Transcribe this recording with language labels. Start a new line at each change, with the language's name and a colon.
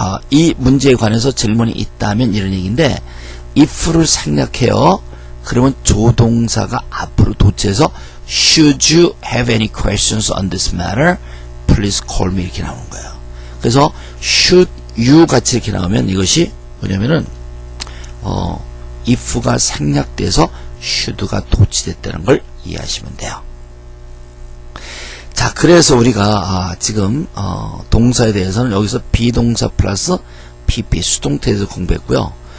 Korean: 이 문제에 관해서 질문이 있다면 이런 얘기인데, if를 생략해요. 그러면 조동사가 앞으로 도치해서
English: should you have any questions on this matter? Please call me
Korean: 이렇게 나오는 거예요. 그래서 should you 같이 이렇게 나오면 이것이 뭐냐면은 if가 생략돼서 should가 도치됐다는 걸 이해하시면 돼요. 자, 그래서 우리가 지금 동사에 대해서는 여기서 비동사 플러스 PP 수동태에 대해서 공부했고요.